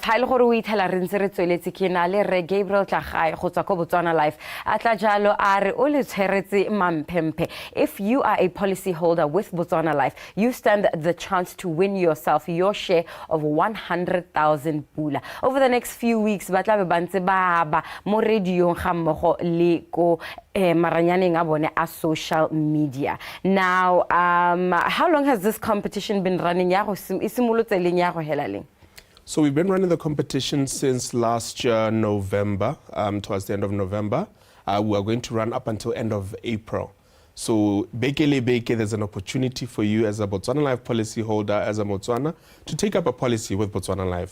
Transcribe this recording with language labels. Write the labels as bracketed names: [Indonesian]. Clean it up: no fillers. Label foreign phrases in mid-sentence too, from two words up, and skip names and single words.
[English] Gabriel Botswana Life. If you are a policy holder with Botswana Life, you stand the chance to win yourself your share of 100,000 pula. Over the next few weeks, weeks [Tswana] ba tla be bantse ba mo radio ga mmogo le ko maranyaneng a bone a [English] social media. Now, how long has this competition been running? So we've been running the competition since last year, November, towards the end of November. We are going to run up until end of April. So there's an opportunity for you as a Botswana Life policy holder, as a Botswana, to take up a policy with Botswana Life.